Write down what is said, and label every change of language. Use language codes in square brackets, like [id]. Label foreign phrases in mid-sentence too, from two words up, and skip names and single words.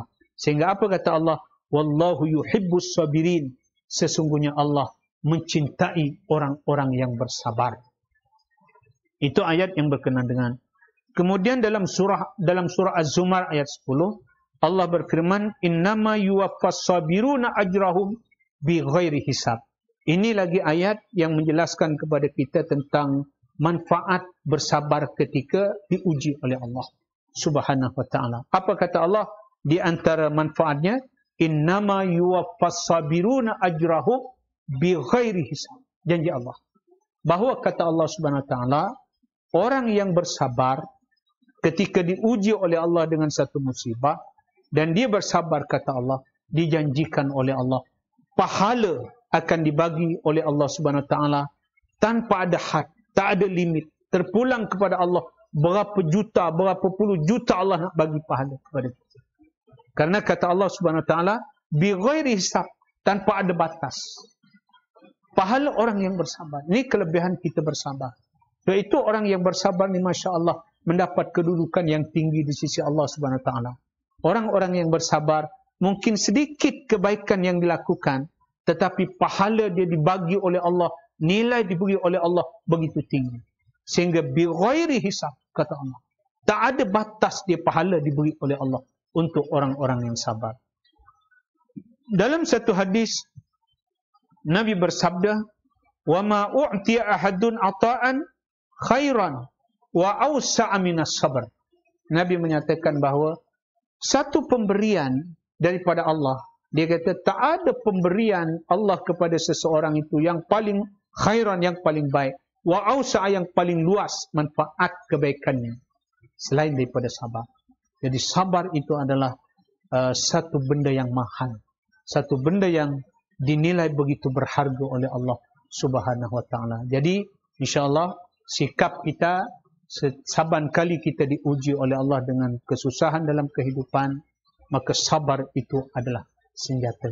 [ms] Sehingga apa kata Allah? [ar] والله يحب الصابرين. [ms] Sesungguhnya Allah mencintai orang-orang yang bersabar. Itu ayat yang berkenaan dengan. Kemudian dalam surah Az-Zumar ayat 10, Allah berfirman, [ar] إنما يوفى الصابرون أجرهم بغير حساب. [ms] Ini lagi ayat yang menjelaskan kepada kita tentang manfaat bersabar ketika diuji oleh Allah [ar] سبحانه وتعالى. [ms] Apa kata Allah di antara manfaatnya? [ar] إنما يوفى الصابرون أجرهم بغير حساب. [ms] Janji Allah. Bahawa kata Allah [ar] سبحانه وتعالى, [ms] orang yang bersabar ketika diuji oleh Allah dengan satu musibah, dan dia bersabar kata Allah, dijanjikan oleh Allah, pahala akan dibagi oleh Allah [ar] سبحانه وتعالى [ms] tanpa ada had, tak ada limit. Terpulang kepada Allah berapa juta, berapa puluh juta Allah nak bagi pahala kepada kita. Karena kata Allah [ar] سبحانه وتعالى, بغير حساب, [ms] tanpa ada batas. Pahala orang yang bersabar. Ini kelebihan kita bersabar. Iaitu orang yang bersabar ni [ar] ما شاء الله [ms] mendapat kedudukan yang tinggi di sisi Allah [ar] سبحانه وتعالى. [ms] Orang-orang yang bersabar, mungkin sedikit kebaikan yang dilakukan, tetapi pahala dia dibagi oleh Allah, nilai diberi oleh Allah begitu tinggi. Sehingga [ar] بغير حساب, [ms] kata Allah. Tak ada batas dia pahala diberi oleh Allah untuk orang-orang yang sabar. Dalam satu hadis, Nabi bersabda, [ar] وَمَا أُعْتِيَ أَحَدٌ عَطَاءً خَيْرًا وَأَوْسَعَ مِنَ الصَّبْرِ. [ms] Nabi menyatakan bahawa satu pemberian daripada Allah, dia kata tak ada pemberian Allah kepada seseorang itu yang paling khairan, yang paling baik, [ar] وأوسع, [ms] yang paling luas manfaat kebaikannya selain daripada sabar. Jadi sabar itu adalah satu benda yang mahal, satu benda yang dinilai begitu berharga oleh Allah [ar] سبحانه وتعالى. [ms] Jadi [ar] إن شاء الله [ms] sikap kita saban kali kita diuji oleh Allah dengan kesusahan dalam kehidupan, maka sabar itu adalah senjata.